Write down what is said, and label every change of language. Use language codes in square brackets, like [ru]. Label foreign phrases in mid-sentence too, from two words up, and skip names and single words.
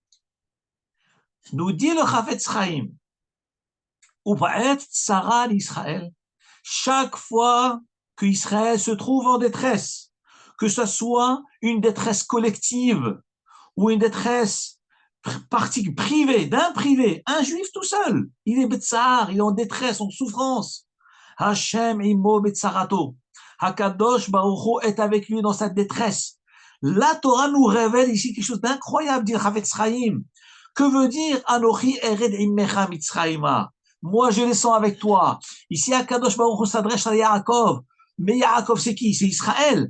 [fr] Nous dit le Chafetz Chaim, [he] ובעת צרה לישראל, [fr] chaque fois qu'Israël se trouve en détresse, que ce soit une détresse collective ou une détresse privée, d'un privé, un juif tout seul, il est betsar, il est en détresse, en souffrance. [he] השם עמו בצרתו. הקדוש ברוך הוא [fr] est avec lui dans sa détresse. La Torah nous révèle ici quelque chose d'incroyable, dit Chafetz Chaim. Que veut dire [he] אנכי ארד עמך מצרימה? [fr] Moi, je descends avec toi. Ici, [he] הקדוש ברוך הוא [fr] s'adresse à Yaakov. Mais Yaakov, c'est qui? C'est Israël.